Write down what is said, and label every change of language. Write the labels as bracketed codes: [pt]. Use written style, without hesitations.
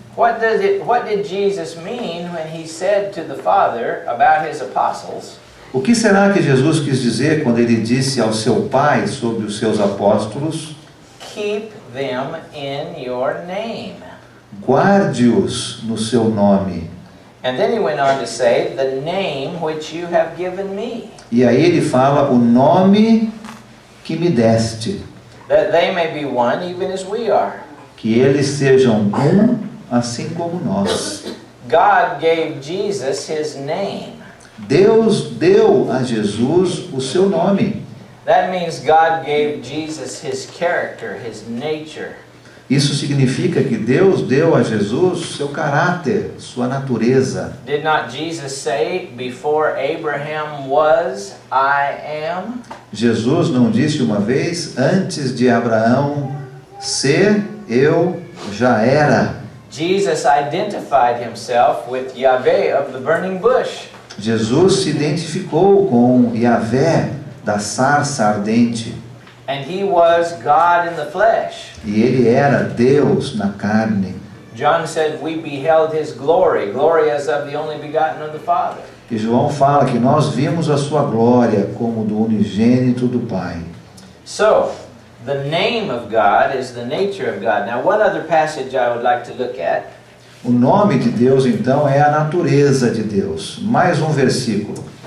[en] What did Jesus mean when he said to the Father about his apostles, [pt] O que será que Jesus quis dizer quando ele disse ao seu Pai sobre os seus apóstolos? [en] keep them in your name? [pt] Guarde-os no seu nome. [en] And then he went on to say, the name which you have given me, [pt] E aí ele fala o nome que me deste, [en] that they may be one even as we are. [pt] que eles sejam um, assim como nós. [en] God gave Jesus his name. [pt] Deus deu a Jesus o seu nome. [en] That means God gave Jesus his character, his nature. [pt] Isso significa que Deus deu a Jesus seu caráter, sua natureza. [en] Did not Jesus say, before Abraham was, I am? [pt] Jesus não disse uma vez, antes de Abraão ser, eu já era. [en] Jesus identified himself with Yahweh of the burning bush. [pt] Jesus se identificou com Yahvé da sarça ardente. [en] And he was God in the flesh. [pt] E ele era Deus na carne. [en] John said, we beheld his glory, glory as of the only begotten of the Father. [pt] E João fala que nós vimos a sua glória como do unigênito do Pai. [en] So, the name of God is the nature of God. Now, one other passage I would like to look at. [pt] O nome de Deus, então, é a natureza de Deus. Mais um versículo.